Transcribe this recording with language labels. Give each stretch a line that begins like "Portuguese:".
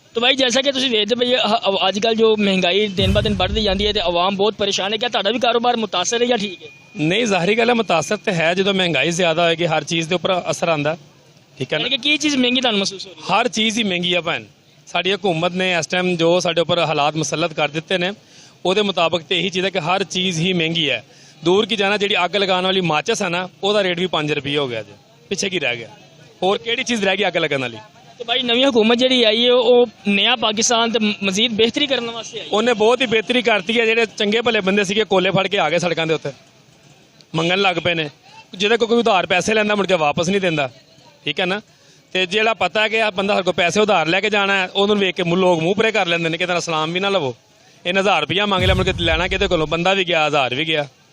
Hindi: तो भाई जैसा कि तुम देखते भाई आजकल जो महंगाई दिन ब दिन बढ़ती जाती है तो आवाम बहुत परेशान है, क्या ਤੁਹਾਡਾ भी कारोबार मुतासर है या ठीक है?
Punjabi: ਨਹੀਂ ਜ਼ਾਹਰੀ ਗੱਲ ਹੈ ਮੁਤਾਸਰ ਤੇ ਹੈ, ਜਦੋਂ ਮਹਿੰਗਾਈ ਜ਼ਿਆਦਾ ਹੋਏਗੀ ਹਰ ਚੀਜ਼ ਦੇ ਉੱਪਰ ਅਸਰ ਆਂਦਾ, ਠੀਕ ਹੈ ਨਾ।
Hindi: यानी कि
Punjabi: ਕੀ ਚੀਜ਼ ਮਹਿੰਗੀ ਤੁਹਾਨੂੰ ਮਹਿਸੂਸ ਹੋ ਰਹੀ ਹਰ ਚੀਜ਼ ਹੀ ਮਹਿੰਗੀ ਆ ਭੈਣ। ਸਾਡੀ ਹਕੂਮਤ ਨੇ ਇਸ ਟਾਈਮ ਜੋ ਸਾਡੇ ਉੱਪਰ ਹਾਲਾਤ ਮੁਸੱਲਤ ਕਰ ਦਿੱਤੇ ਨੇ ਉਹਦੇ ਮੁਤਾਬਕ ਤੇ ਇਹੀ ਚੀਜ਼ ਹੈ ਕਿ ਹਰ ਚੀਜ਼ ਹੀ ਮਹਿੰਗੀ ਹੈ। ਦੂਰ ਕੀ ਜਾਣਾ, ਜਿਹੜੀ ਅੱਗ ਲਗਾਉਣ ਵਾਲੀ ਮਾਚਸ ਹੈ ਨਾ ਉਹਦਾ ਰੇਟ ਵੀ 5 ਰੁਪਏ ਹੋ ਗਿਆ ਜੀ। ਪਿੱਛੇ ਕੀ ਰਹਿ ਗਿਆ? ਹੋਰ ਕਿਹੜੀ ਚੀਜ਼ ਰਹਿ ਗਈ ਅੱਗ ਲਗਾਉਣ ਵਾਲੀ? तो भाई नवी हुकूमत जी आई है वो नया पाकिस्तान ਤੇ ਮਜ਼ੀਦ ਬਿਹਤਰੀ ਕਰਨ ਵਾਸਤੇ ਆਈ। ਉਹਨੇ ਬਹੁਤ ਹੀ ਬਿਹਤਰੀ ਕਰਤੀ ਹੈ। ਜਿਹੜੇ ਚੰਗੇ ਭਲੇ ਬੰਦੇ ਸੀਗੇ ਕੋਲੇ ਫੜ ਕੇ ਆ ਗਏ ਸੜਕਾਂ ਦੇ ਉੱਤੇ, ਮੰਗਣ ਲੱਗ ਪਏ ਨੇ। ਜਿਹਦੇ ਕੋਲ ਕੋਈ ਉਧਾਰ ਪੈਸੇ ਲੈਂਦਾ ਮੁੜ ਕੇ ਵਾਪਸ ਨਹੀਂ ਦਿੰਦਾ, ਠੀਕ ਹੈ ਨਾ। ਤੇ ਜਿਹੜਾ ਪਤਾ ਕਿ ਆ ਬੰਦਾ ਸਾਡੇ ਕੋਲ ਪੈਸੇ ਉਧਾਰ ਲੈ ਕੇ ਜਾਣਾ ਹੈ, ਉਹਨੂੰ ਵੇਖ ਕੇ ਲੋਕ ਮੂੰਹ ਪਰੇ ਕਰ ਲੈਂਦੇ ਨੇ ਕਿ ਤੇਰਾ ਸਲਾਮ ਵੀ ਨਾ ਲਵੋ। ਇਹਨੇ 1000 ਰੁਪਇਆ ਮੰਗ ਲਿਆ, ਮੁੜ ਕੇ ਲੈਣਾ ਕਿਹਦੇ ਕੋਲੋਂ? ਬੰਦਾ ਵੀ ਗਿਆ, 1000 ਵੀ ਗਿਆ।